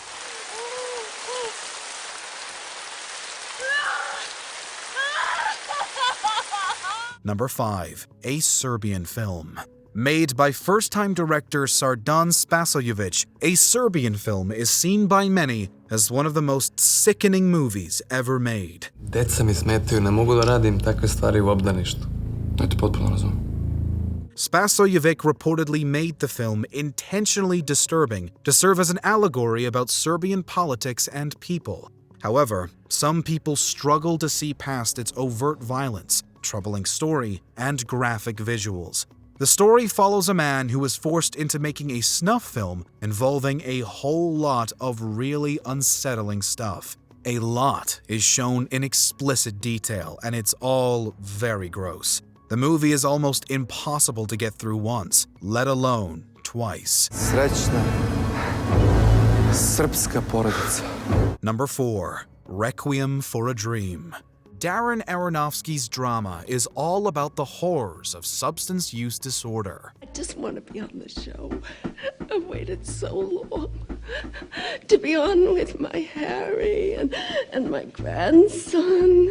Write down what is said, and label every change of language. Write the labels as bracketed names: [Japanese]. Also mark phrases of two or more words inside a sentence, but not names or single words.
[English] Number 5. A Serbian film. Made by first-time director Sardan Spasojevic, A Serbian film is seen by many as one of the most sickening movies ever made. [Serbian] Deca mi smetaju, ne mogu da radim takve stvari u obdaništu. Ja to potpuno razumem. [English] Spasojevic reportedly made the film intentionally disturbing to serve as an allegory about Serbian politics and people. However, some people struggle to see past its overt violence, troubling story, and graphic visuals. The story follows a man who was forced into making a snuff film involving a whole lot of really unsettling stuff. A lot is shown in explicit detail, and it's all very gross. The movie is almost impossible to get through once, let alone twice. [Serbian] Srećna srpska porodica. [English] Number 4. Requiem for a Dream. Darren Aronofsky's drama is all about the horrors of substance use disorder. I just want to be on the show. I've waited so long to be on with my Harry and my grandson.